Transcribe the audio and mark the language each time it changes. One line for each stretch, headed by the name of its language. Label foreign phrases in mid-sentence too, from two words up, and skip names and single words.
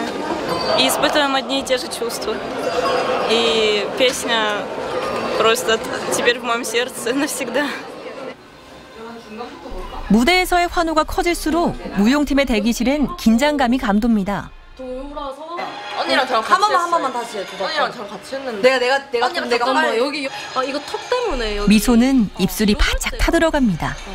Russian: И испытываем одни и те же чувства. И песня просто теперь в моем сердце навсегда.
Korean: 무대에서의 환호가 커질수록 무용팀의 대기실엔 긴장감이 감돕니다. 언니랑 저랑 같이 했어요. 한 번만 다시 해줘. 언니랑 저랑 같이 했는데. 내가 빨리 여기 이거 턱 때문에 여기. 미소는 입술이 바짝 타들어갑니다.